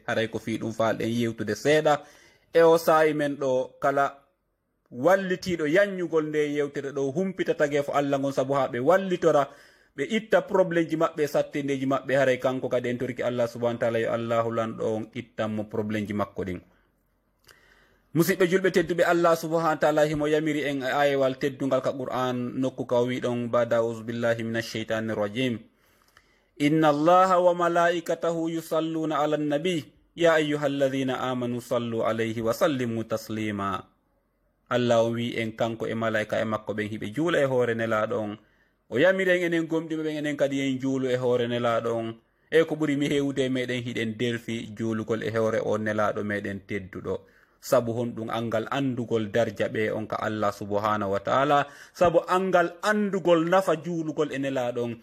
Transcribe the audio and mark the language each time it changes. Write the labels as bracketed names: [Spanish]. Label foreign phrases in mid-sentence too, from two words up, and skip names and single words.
[Fula] haray ko fi ɗum falɗen yewtude seeɗa e o saayi men ɗo kala wallitiɗo yanñugol nde yewtere ɗo humpita tagee fo allah ngon saabu ha ɓe wallitora ɓe itta probléme ji maɓɓe sattendeji maɓɓe. haray kanko kadi en torki allah [Arabic] سبحانه تعالى [Fula] yo allahu lanɗo on ittanmo probléme ji makko ɗin. musidɓe julɓe tedduɓe, allah subahana taala himo yamiri en e ayewal teddugal ka qur'an nokku ka wiɗon bada [Arabic] أعوذ بالله من الشيطان الرجيم إن الله وملائكته يصلون على النبي يا أيها الذين آمنوا صلوا عليه وسلموا تسليما. [Fula] allah o wi en kanko e malaika e makko ɓen hiɓe juula e hoore nelaɗo on. o yamiren enen gomɗiɓe ɓen enen kadi en juulu e hoore nelaɗo on. e ko ɓuri mi hewde meɗen hiɗen delfi juulugol e hoore o nelaɗo meɗen tedduɗo, sabu honɗum angal andugol darja ɓe on ka allah [Arabic] سبحانه وتعالى, [Fula] sabu angal andugol nafa juulugol e nelaɗo on.